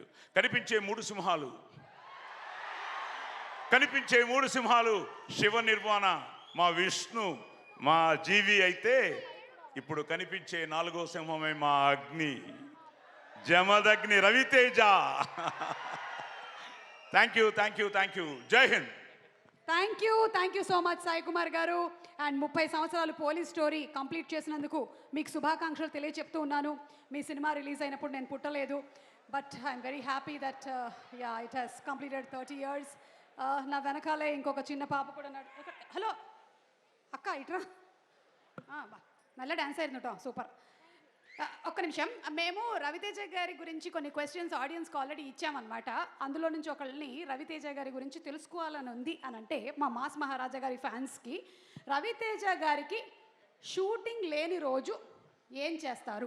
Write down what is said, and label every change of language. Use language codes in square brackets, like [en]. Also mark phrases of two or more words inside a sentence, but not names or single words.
[te] కనిపించే మూడు సింహాలు శివ నిర్వాణ, మా విష్ణు, మా జీవి అయితే ఇప్పుడు కనిపించే 4వ సింహమే మా అగ్ని, జమదగ్ని రవితేజ. [en] thank you. [hi] जय हिंद. [en] thank you so much సాయి కుమార్ గారు. [te] అండ్ 30 సంవత్సరాలు పోలీస్ స్టోరీ కంప్లీట్ చేసినందుకు మీకు శుభాకాంక్షలు తెలియచెప్తూ ఉన్నాను. మీ సినిమా రిలీజ్ అయినప్పుడు నేను పుట్టలేదు, [en] But I'm very happy that it has completed 30 years. [te] నా వెనకాలే ఇంకొక చిన్న పాప కూడా హలో అక్క ఇట్రా, [ml] നല്ല డాన్స్ ആയിരുന്നു കേട്ടോ, [te] సూపర్. ఒక్క నిమిషం, మేము రవితేజ గారి గురించి కొన్ని క్వశ్చన్స్ ఆడియన్స్కి ఆల్రెడీ ఇచ్చామన్నమాట. అందులో నుంచి ఒకళ్ళని రవితేజ గారి గురించి తెలుసుకోవాలని ఉంది అని అంటే మా మాస్ మహారాజా గారి ఫ్యాన్స్కి, రవితేజ గారికి షూటింగ్ లేని రోజు ఏం చేస్తారు?